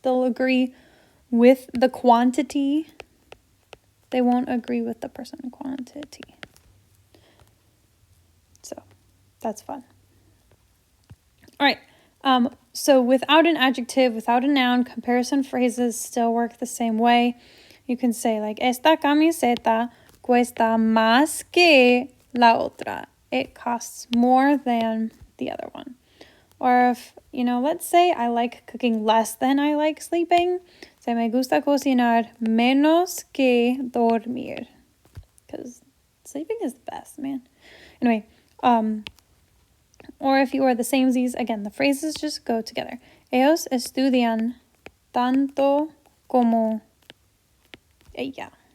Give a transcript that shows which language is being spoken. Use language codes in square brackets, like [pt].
[en] They'll agree with the quantity. They won't agree with the person quantity. So that's fun. All right. So without an adjective, without a noun, comparison phrases still work the same way. You can say like, [es] esta camiseta cuesta más que la otra. [en] It costs more than the other one. Or if, let's say I like cooking less than I like sleeping. [es] Say, me gusta cocinar menos que dormir. [en] Because sleeping is the best, man. Anyway, or if you are the samesies, again, the phrases just go together. [es] Ellos estudian tanto como ella.